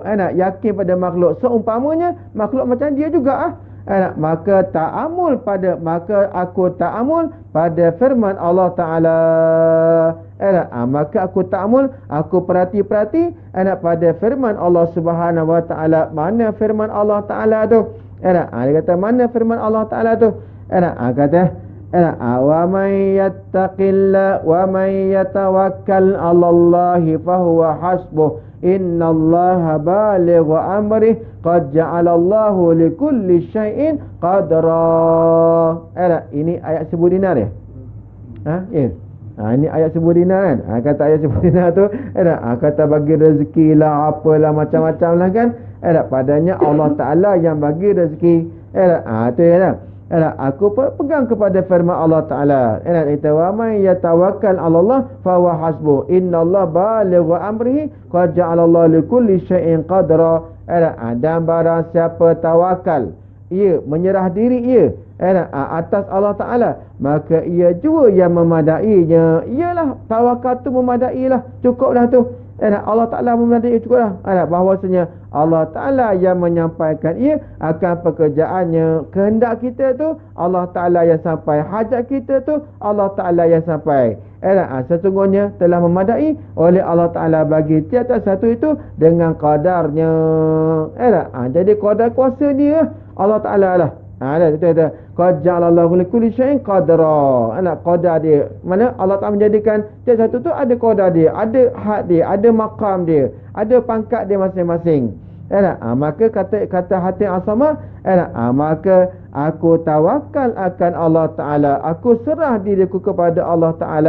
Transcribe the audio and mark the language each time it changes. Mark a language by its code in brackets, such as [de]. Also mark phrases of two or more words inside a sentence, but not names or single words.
[ms] Yakin pada makhluk seumpamanya makhluk macam dia juga maka aku ta'amul pada firman Allah Ta'ala. Maka aku ta'amul, aku perhati pada firman Allah Subhanahu Wa Ta'ala. Mana firman Allah Ta'ala tu? Dia kata mana firman Allah Ta'ala tu? [ar] Kata ومن يتق الله ومن يتوكل على الله فهو حسبه. إن الله بالغ أمره قد جعل الله لكل شيء قدرا. [ms] Ini ayat seribu dinar ya? Ini ayat seribu dinar kan? Kata ayat seribu dinar tu kata bagi rezeki lah, apalah macam-macam lah kan. Padanya Allah Ta'ala yang bagi rezeki. Tu ya. Aku pegang kepada firman Allah Ta'ala. [ar] Kata ومن يتوكل على الله فهو حسبه. إن الله بالغ أمره قد جعل الله لكل شيء قدرا. [ms] Dan barang siapa tawakal, ia menyerah diri ia atas Allah Ta'ala, maka ia juga yang memadainya. Iyalah tawakal tu memadailah, cukuplah tu. Allah Ta'ala memadai cukuplah. Bahawasanya Allah Ta'ala yang menyampaikan ia akan pekerjaannya. Kehendak kita tu Allah Ta'ala yang sampai, hajat kita tu Allah Ta'ala yang sampai. Sesungguhnya telah memadai oleh Allah Ta'ala bagi tiap-tiap satu itu dengan qadarnya. Jadi qadar kuasa dia Allah Ta'ala lah. [ar] قد جعل الله لكل شيء قدرا. [ms] Qadar dia, mana Allah Ta'ala menjadikan tiap satu tu ada qadar dia, ada had dia, ada maqam dia, ada pangkat dia masing-masing. Maka kata Hatim As-Samad, maka aku tawakal akan Allah Ta'ala, aku serah diriku kepada Allah Ta'ala.